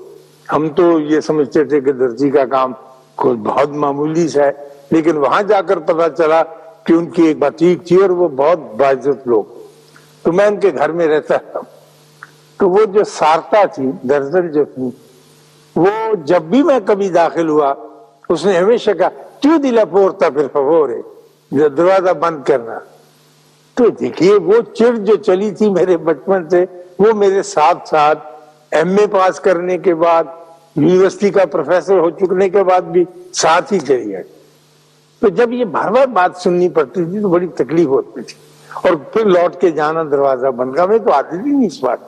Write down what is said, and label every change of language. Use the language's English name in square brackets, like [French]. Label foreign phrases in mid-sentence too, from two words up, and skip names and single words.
[Urdu] ہم تو یہ سمجھتے تھے کہ درزی کا کام کوئی بہت معمولی سا ہے، لیکن وہاں جا کر پتا چلا کہ ان کی ایک باتیک تھی اور وہ بہت باعزت لوگ۔ تو میں ان کے گھر میں رہتا تھا، تو وہ جو سارتا تھی، درزن جو تھی، وہ جب بھی میں کبھی داخل ہوا، اس نے ہمیشہ کہا [Italian] chiudi la porta per favore، [Urdu] دروازہ بند کرنا۔ تو دیکھیے وہ چڑ جو چلی تھی میرے بچپن سے، وہ میرے ساتھ ساتھ ایم اے پاس کرنے کے بعد، یونیورسٹی کا پروفیسر ہو چکنے کے بعد بھی ساتھ ہی چلی گئی۔ تو جب یہ بار بار بات سننی پڑتی تھی تو بڑی تکلیف ہوتی تھی، اور پھر لوٹ کے جانا دروازہ بند کا، میں تو عادت ہی نہیں اس بات۔